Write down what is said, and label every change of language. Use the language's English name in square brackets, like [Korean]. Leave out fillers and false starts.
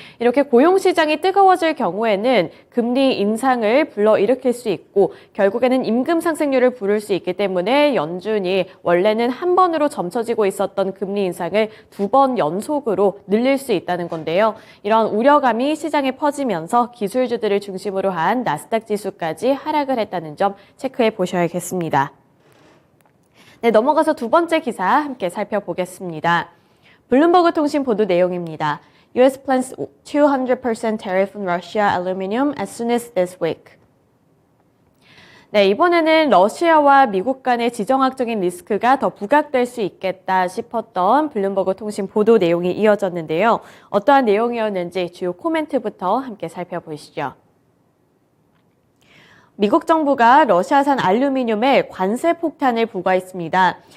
[Korean] 이렇게 고용시장이 뜨거워질 경우에는 금리 인상을 불러일으킬 수 있고 결국에는 임금 상승률을 부를 수 있기 때문에 연준이 원래는 한 번으로 점쳐지고 있었던 금리 인상을 2번 연속으로 늘릴 수 있다는 건데요. 이런 우려감이 시장에 퍼지면서 기술주들을 중심으로 한 나스닥 지수까지 하락을 했다는 점 체크해 보셔야겠습니다. 네, 넘어가서 두 번째 기사 함께 살펴보겠습니다. 블룸버그 통신 보도 내용입니다. [English] US plans 200% tariff on Russia aluminum as soon as this week. [Korean] 네, 이번에는 러시아와 미국 간의 지정학적인 리스크가 더 부각될 수 있겠다 싶었던 블룸버그 통신 보도 내용이 이어졌는데요. 어떠한 내용이었는지 주요 코멘트부터 함께 살펴보시죠. 미국 정부가 러시아산 알루미늄에 관세 폭탄을 부과했습니다.